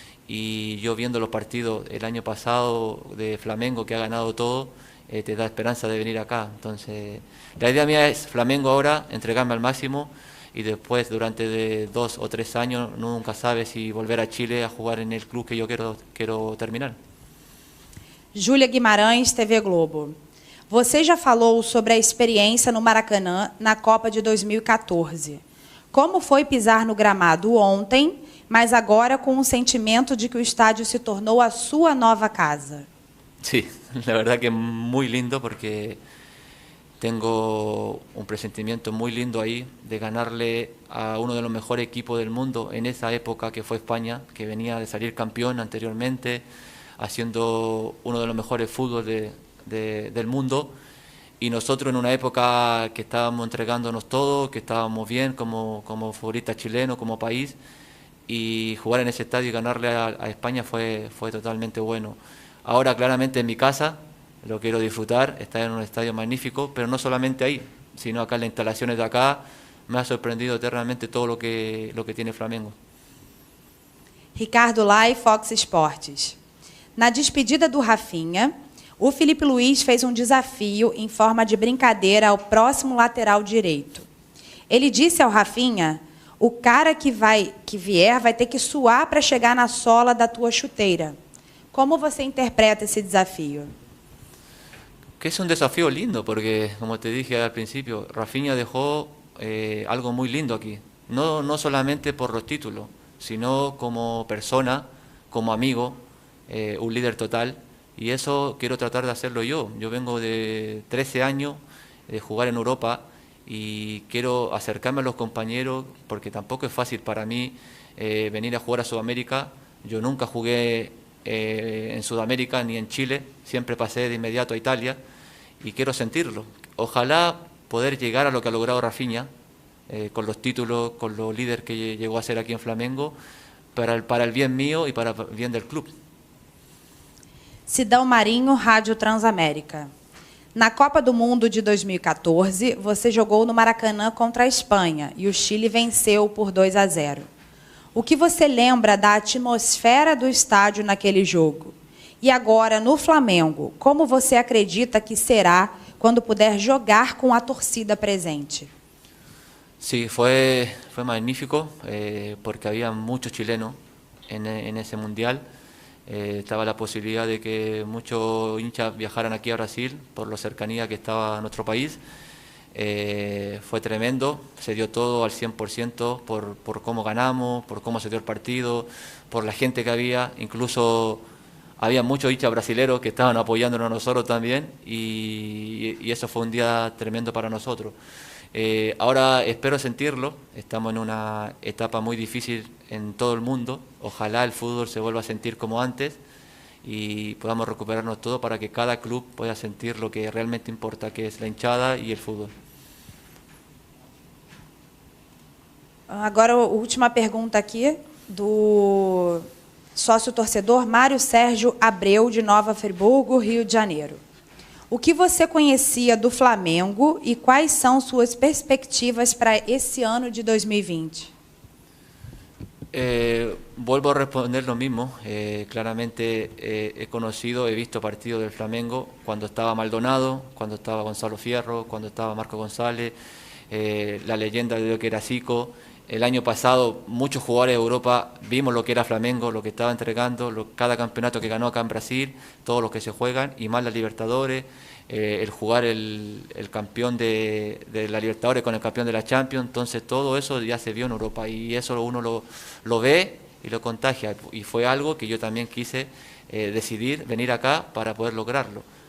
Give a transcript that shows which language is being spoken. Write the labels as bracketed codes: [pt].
[es] Y yo viendo los partidos el año pasado de Flamengo, que ha ganado todo, te da esperanza de venir acá. Entonces, la idea mía es Flamengo ahora, entregarme al máximo, y después durante 2 o 3 años, nunca sabes si volver a Chile a jugar en el club que yo quiero terminar. [pt] Júlia Guimarães, TV Globo. Você já falou sobre a experiência no Maracanã na Copa de 2014. Como foi pisar no gramado ontem, mas agora com um sentimento de que o estádio se tornou a sua nova casa? [es] Sí, la verdad que es muy lindo porque tengo un presentimiento muy lindo ahí de ganarle a uno de los mejores equipos del mundo en esa época, que fue España, que venía de salir campeón anteriormente, haciendo uno de los mejores fútbol del mundo, y nosotros en una época que estábamos entregándonos todo, que estábamos bien como futbolistas chilenos, como país, y jugar en ese estadio y ganarle a España fue totalmente bueno. Ahora claramente en mi casa lo quiero disfrutar, estar en un estadio magnífico, pero no solamente ahí, sino acá en las instalaciones de acá. Me ha sorprendido eternamente todo lo que tiene Flamengo. [pt] Ricardo Lai, Fox Sports. Na despedida do Rafinha, o Felipe Luiz fez um desafio em forma de brincadeira ao próximo lateral direito. Ele disse ao Rafinha: o cara que vier vai ter que suar para chegar na sola da tua chuteira. Como você interpreta esse desafio? [es] Que es un desafío lindo, porque como te dije al principio, Rafinha dejó algo muy lindo aquí. No solamente por los títulos, sino como persona, como amigo, un líder total. Y eso quiero tratar de hacerlo yo. Yo vengo de 13 años de jugar en Europa y quiero acercarme a los compañeros, porque tampoco es fácil para mí venir a jugar a Sudamérica. Yo nunca jugué en Sudamérica ni en Chile, siempre pasé de inmediato a Italia y quiero sentirlo. Ojalá poder llegar a lo que ha logrado Rafinha, con los títulos, con los líderes que llegó a ser aquí en Flamengo, para el bien mío y para el bien del club. [pt] Sidão Marinho, Rádio Transamérica. Na Copa do Mundo de 2014, você jogou no Maracanã contra a Espanha e o Chile venceu por 2-0. O que você lembra da atmosfera do estádio naquele jogo? E agora, no Flamengo, como você acredita que será quando puder jogar com a torcida presente? [es] Sí, fue magnífico porque había muchos chilenos en ese mundial. Estaba la posibilidad de que muchos hinchas viajaran aquí a Brasil por la cercanía que estaba a nuestro país. Fue tremendo, se dio todo al 100% por cómo ganamos, por cómo se dio el partido, por la gente que había, incluso había muchos hinchas brasileros que estaban apoyándonos a nosotros también y eso fue un día tremendo para nosotros. Ahora espero sentirlo, estamos en una etapa muy difícil en todo el mundo, ojalá el fútbol se vuelva a sentir como antes y podamos recuperarnos todo para que cada club pueda sentir lo que realmente importa, que es la hinchada y el fútbol. [pt] Agora, a última pergunta aqui do sócio-torcedor Mário Sérgio Abreu, de Nova Friburgo, Rio de Janeiro. O que você conhecia do Flamengo e quais são suas perspectivas para esse ano de 2020? [es] Vuelvo a responder lo mismo. Claramente he conocido, he visto partidos del Flamengo cuando estaba Maldonado, cuando estaba Gonzalo Fierro, cuando estaba Marco González, la leyenda de lo que era Zico. El año pasado muchos jugadores de Europa vimos lo que era Flamengo, lo que estaba entregando, cada campeonato que ganó acá en Brasil, todos los que se juegan, y más la Libertadores, el jugar el campeón de la Libertadores con el campeón de la Champions, entonces todo eso ya se vio en Europa y eso uno lo ve y lo contagia, y fue algo que yo también quise decidir venir acá para poder lograrlo.